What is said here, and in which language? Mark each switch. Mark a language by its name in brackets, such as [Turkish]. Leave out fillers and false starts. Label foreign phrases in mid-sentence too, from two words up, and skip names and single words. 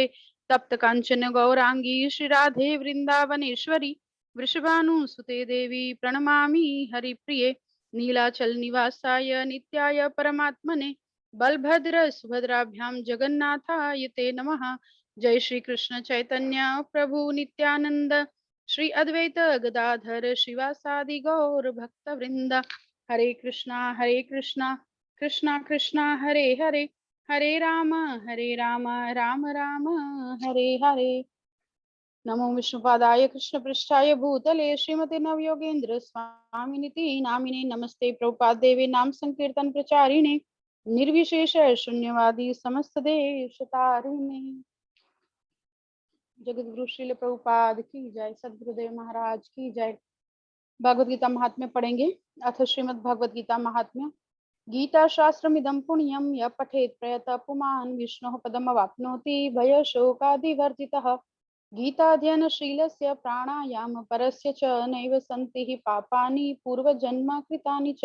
[Sanskrit] तप्त कांचन गौरांगी श्री राधे वृंदावनेश्वरी वृषभानुसुते देवी प्रणमामि हरिप्रिये नीलाचल निवासाय नित्याय परमात्मने बलभद्र सुभद्राभ्याम जगन्नाथाय ते नमः। जय श्री कृष्ण चैतन्य प्रभु नित्यानंद, श्री अद्वैत गदाधर शिवासादि गौर भक्त वृंद। हरे कृष्णा कृष्णा कृष्णा हरे हरे, हरे राम राम राम हरे हरे। नमो विष्णुपादाय कृष्णपृष्ठाय भूतले श्रीमते नवयोगेन्द्र स्वामिनिति नामिने। नमस्ते प्रभुपाद देवे नाम संकीर्तन प्रचारिणे, निर्विशेष शून्यवादी समस्त देश तारिणे। [Hindi] जगत गुरु श्रील प्रभुपाद की जय, सद्गुरुदेव महाराज की जय। भगवद गीता महात्म्य पढ़ेंगे। [Sanskrit] अथ श्रीमद् भगवद गीता महात्म्य। गीता शास्त्रमिदं पुण्यं यः पठेत् प्रयतः पुमान् विष्णोः पदमवाप्नोति भयशोकादिवर्जितः। गीताध्ययनशीलस्य प्राणायामपरस्य च नैव सन्ति हि पापानि पूर्वजन्म कृतानि च।